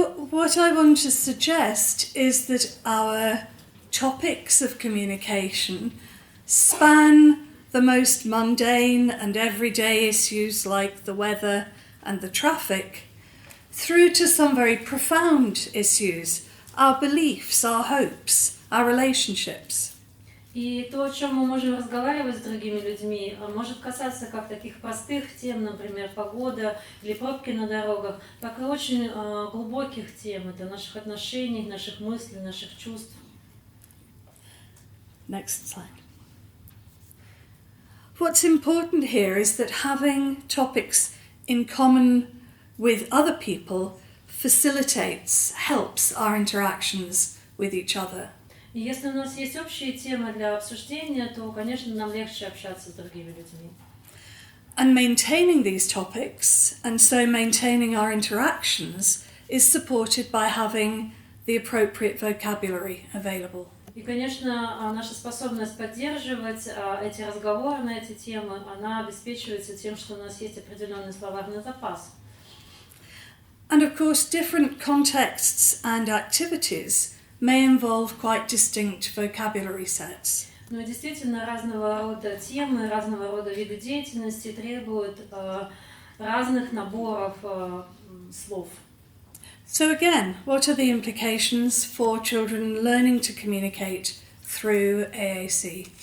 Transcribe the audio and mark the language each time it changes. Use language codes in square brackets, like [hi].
[en] what I want to suggest is that our topics of communication span the most mundane and everyday issues like the weather and the traffic, through to some very profound issues, our beliefs, our hopes, our relationships. [ru] И то, о чем мы можем разговаривать с другими людьми, может касаться как таких простых тем, например, погода или пробки на дорогах, так и очень глубоких тем, это наших отношений, наших мыслей, наших чувств. [en] Next slide. What's important here is that having topics in common with other people facilitates, helps our interactions with each other. [ru] И если у нас есть общие темы для обсуждения, то, конечно, нам легче общаться с другими людьми. [en] And maintaining these topics, and so maintaining our interactions, is supported by having the appropriate vocabulary available. [ru] И, конечно, наша способность поддерживать эти разговоры на эти темы, она обеспечивается тем, что у нас есть определенный словарный запас. [en] And of course, different contexts and activities may involve quite distinct vocabulary sets. [ru] Но действительно, разного рода темы, разного рода виды деятельности требуют разных наборов слов. [en] So again, what are the implications for children learning to communicate through AAC?